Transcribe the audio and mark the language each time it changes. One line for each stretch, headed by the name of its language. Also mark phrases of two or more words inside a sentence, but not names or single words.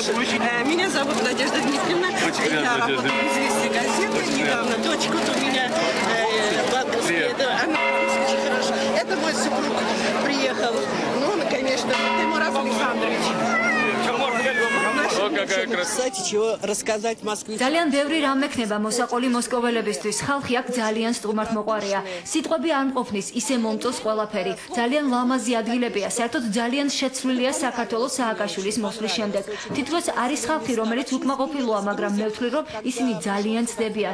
Russian: Меня зовут Надежда Дмитриевна. Я работаю в «Известия» газеты. Недавно дочка у меня банковская. Она очень хорошо. Это мой супруг приехал. Ну, он, конечно, Тимур Александрович. Кстати, чего рассказать Москве?
Georgian: ძალიან ბევრი რამ მექნება მოსაყოლი მოსკოველებისთვის. ხალხი აქ ძალიან სტუმართ მოყვარია. სიტყვები არ მყოფნის, ისე მომწონს ყველაფერი. ძალიან ლამაზი ადგილებია, საერთოდ ძალიან შეცვლილია საქართველოს სააკაშვილის მოსვლის შემდეგ. თითქოს არის ხალხი, რომელიც უკმაყოფილოა, მაგრამ მე ვთვლი, რომ ისინი ძალიან ცდებიან.